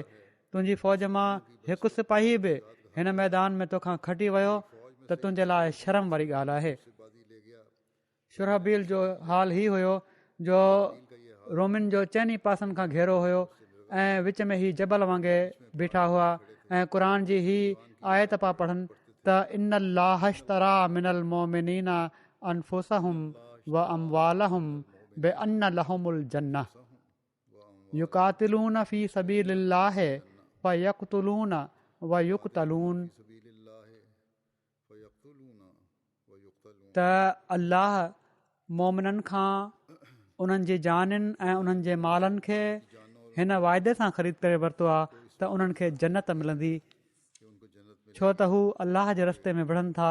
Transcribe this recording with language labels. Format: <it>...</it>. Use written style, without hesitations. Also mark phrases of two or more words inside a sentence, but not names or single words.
<sd>तुंहिंजी फ़ौज मां हिकु सिपाही बि हिन मैदान में तोखां खटी वियो त तुंहिंजे लाइ शर्म वारी ॻाल्हि आहे। शुरहबील जो हाल ई हुयो जो रोमिन जो चइनी पासनि खां घेरो हुयो ऐं विच में ही जबल वांगुरु बीठा हुआ ऐं क़ुर जी ही आयत पिया पढ़नि त</sd> <ar>إن الله اشترى من المؤمنين أنفسهم وأموالهم بأن لهم الجنة يقاتلون في سبيل الله فيقتلون ويقتلون.</ar> <sd>त अल्लाह मोमिननि खां उन्हनि जी जानिन ऐं उन्हनि जे मालनि खे हिन वाइदे सां ख़रीद करे वरितो आहे त उन्हनि खे जन्नत मिलंदी, छो त हू अल्लाह जे रस्ते में विढ़नि था।</sd>